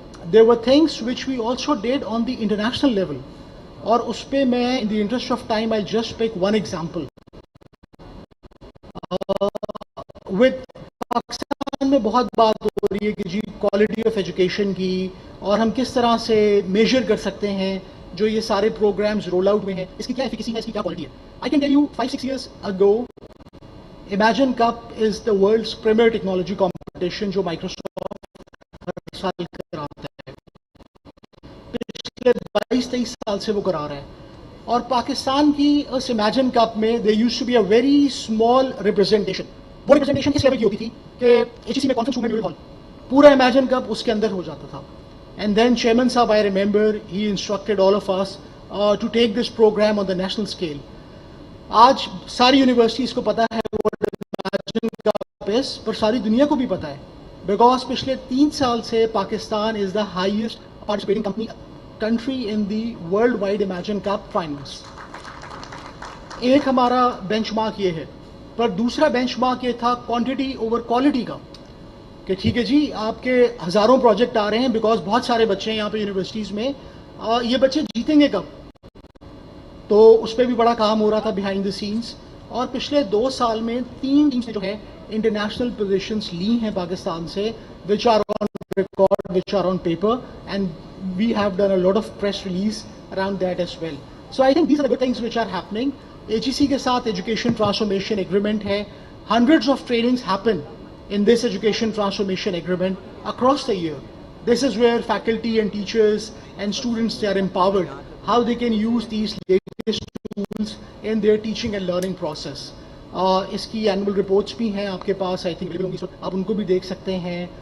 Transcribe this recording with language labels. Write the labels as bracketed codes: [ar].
[en] There were things which we also did on the international level. [ur] اور اس پہ میں [en] in the interest of time I'll just pick one example. [ur] With Pakistan میں بہت بات ہو رہی ہے کہ جی کوالٹی آف ایجوکیشن کی, اور ہم کس طرح سے میجر کر سکتے ہیں جو یہ سارے پروگرامز رول آؤٹ میں ہیں, اس کی کیا ایفیکیسی ہے, اس کی کیا کوالٹی ہے. [en] I can tell you 5-6 years ago, Imagine Cup is the world's premier technology competition [ur] جو Microsoft ہر سال کراتا ہے. پچھلے 22-23 سال سے وہ کرا رہا ہے. اور پاکستان کی اس [en] Imagine Cup میں there used to be a very small representation. [ur] وہ ریپرزنٹیشن کس لیول کی ہوتی تھی کہ HEC میں کانفرنس روم میں ہال پورا Imagine Cup اس کے اندر ہو جاتا تھا. [en] And then Chairman صاحب, I remember, he instructed all of us to take this program on the national scale. [ur] آج ساری یونیورسٹیز کو پتا ہے پر ساری دنیا کو بھی پتا ہے, بیکاز پچھلے 3 سال سے [en] Pakistan is the highest participating country in the world wide Imagine Cup finals. [ur] ایک ہمارا بینچ مارک یہ ہے, پر دوسرا بینچ مارک یہ تھا [en] quantity over quality [ur] کا, کہ ٹھیک ہے جی آپ کے ہزاروں پروجیکٹ آ رہے ہیں بیکاز بہت سارے بچے ہیں یہاں پہ یونیورسٹیز میں, یہ بچے جیتیں گے کب, تو اس پہ بھی بڑا کام ہو رہا تھا [en] Behind the scenes. [ur] اور پچھلے 2 سال میں 3 ٹیمس نے جو ہے انٹرنیشنل پوزیشنز لی ہیں پاکستان سے, [en] Which are on record which are on paper, and we have done a lot of press release around that as well. So I think these are the good things which are happening. [ur] HEC के साथ Education Transformation Agreement है. [en] Hundreds of trainings happen in this Education Transformation Agreement across the year. This is where faculty and teachers and students, they are empowered, how they can use these latest tools in their teaching and learning process. [ur] इसकी [en] annual reports [ur] भी हैं आपके पास, [en] I think [ur] आप उनको भी देख सकते हैं.